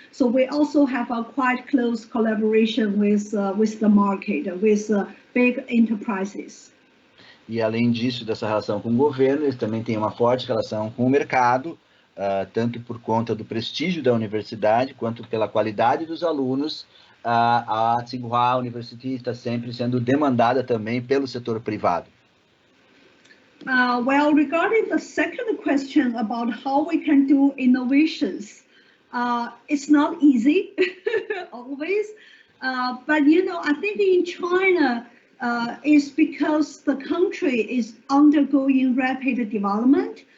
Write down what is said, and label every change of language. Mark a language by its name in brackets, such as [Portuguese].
[English] So we also have a quite close collaboration with the market, with big enterprises. [Portuguese] E além disso, dessa relação com o governo, eles também têm uma forte relação com o mercado, tanto por conta do prestígio da universidade, quanto pela qualidade dos alunos, a Tsinghua University está sempre sendo demandada também pelo setor privado. [English] Well, regarding the second question about how we can do innovations, it's not easy always, but I think in China, it's because the country is undergoing rapid development.